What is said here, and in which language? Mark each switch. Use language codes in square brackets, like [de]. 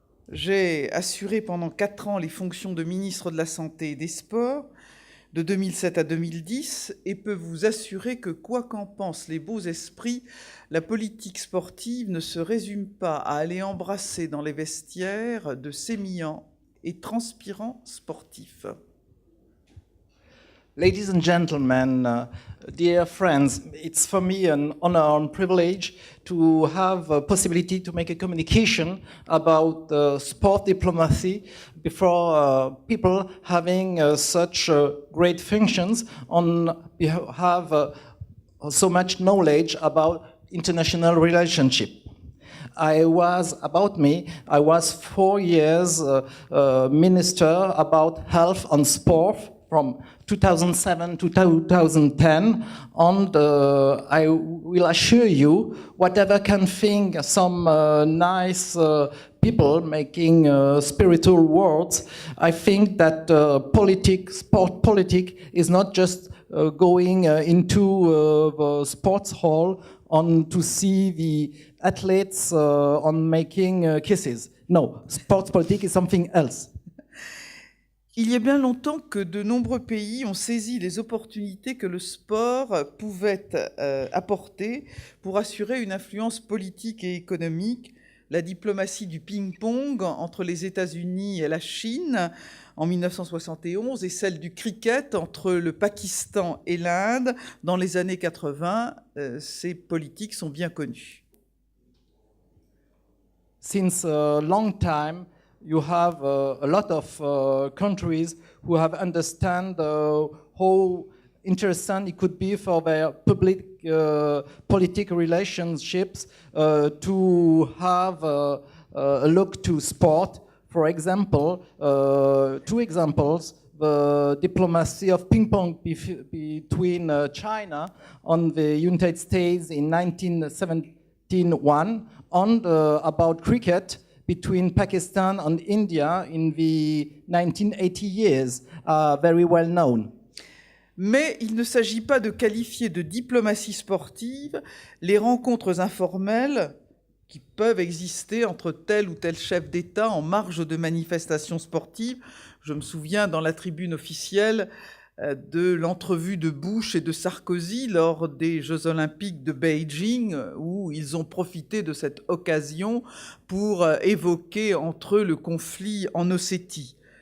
[fr] J'ai assuré pendant 4 ans les fonctions de ministre de la Santé et des Sports, de 2007 à 2010, et peux vous assurer que, quoi qu'en pensent les beaux esprits, la politique sportive ne se résume pas à aller embrasser dans les vestiaires de sémillants et transpirants sportifs. [en] Ladies and gentlemen, dear friends, it's for me an honor and privilege to have a possibility to make a communication about sport diplomacy before people having such great functions on have so much knowledge about international relationship. I was 4 years minister about health and sport from 2007 to 2010, and I will assure you, whatever can think some nice people making spiritual words, I think that sport politics is not just going into the sports hall on to see the athletes on making kisses. No, sports politics is something else. [fr] Il y a bien longtemps que de nombreux pays ont saisi les opportunités que le sport pouvait apporter pour assurer une influence politique et économique. La diplomatie du ping-pong entre les États-Unis et la Chine en 1971 et celle du cricket entre le Pakistan et l'Inde dans les années 80, ces politiques sont bien connues. [en] Since a long time, you have a lot of countries who have understand how interesting it could be for their public political relationships to have a look to sport. For example, 2 examples, the diplomacy of ping pong between China and the United States in 1971, and about cricket between Pakistan and India in the 1980 years, very well known. [fr] Mais il ne s'agit pas de qualifier de diplomatie sportive les rencontres informelles qui peuvent exister entre tel ou tel chef d'État en marge de manifestations sportives. Je me souviens dans la tribune officielle de l'entrevue de Bush et de Sarkozy lors des Jeux Olympiques de Beijing, où ils ont profité de cette occasion pour évoquer entre eux le conflit en Ossétie.